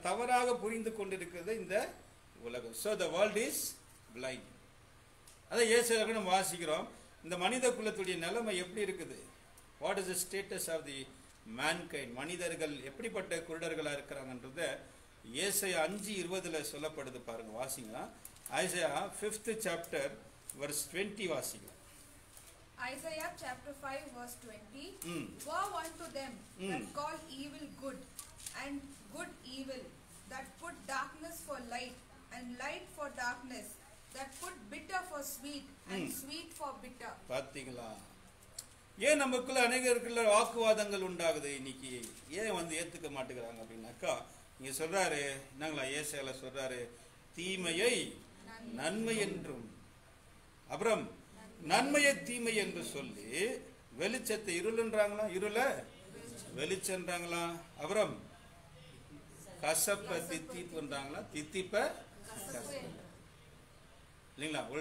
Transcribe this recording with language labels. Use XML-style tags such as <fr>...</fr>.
<ta>தவறாக புரிந்து கொண்டிருக்கிறது இந்த உலகம்.</ta> <en>So the world is blind.</en> <ta>அதான் இயேசுவை நம்ம வாசிக்கிறோம். இந்த மனித குலத்துடைய நிலைமை எப்படி இருக்குது?</ta> <en>What is the status of the mankind?</en> <ta>மனிதர்கள் எப்படிப்பட்ட குருடர்களா இருக்கிறாங்கன்றத ஏசாயா 5:20 சொல்லப்படுது பாருங்க, வாசிங்க.</ta> <en>Isaiah 5th chapter verse 20</en> <ta>வாசிங்க.</ta> <en>Isaiah chapter 5 verse 20. Woe unto them that call evil good and good evil, that put darkness for light and light for darkness, that put bitter for sweet and sweet for bitter.</en> <ta>பாத்தீங்களா? ஏன் நமக்குள்ள அநேகருக்குள்ள வாக்குவாதங்கள் உண்டாகுது இன்னைக்கு? ஏன் வந்து ஏத்துக்க மாட்டேங்கிறாங்க அப்படின்னாக்கா, இங்க சொல்றாரு என்னங்களா? ஏசாயால சொல்றாரு, தீமையை நன்மை என்றும், அப்புறம் நன்மையை தீமை என்று சொல்லி வெளிச்சத்தை இருள்ன்றாங்களா, இருள வெளிச்சன்றாங்களா, அப்புறம் கசப்ப தித்திப்புன்றாங்களா, தித்திப்ப இல்லைங்களா?</ta>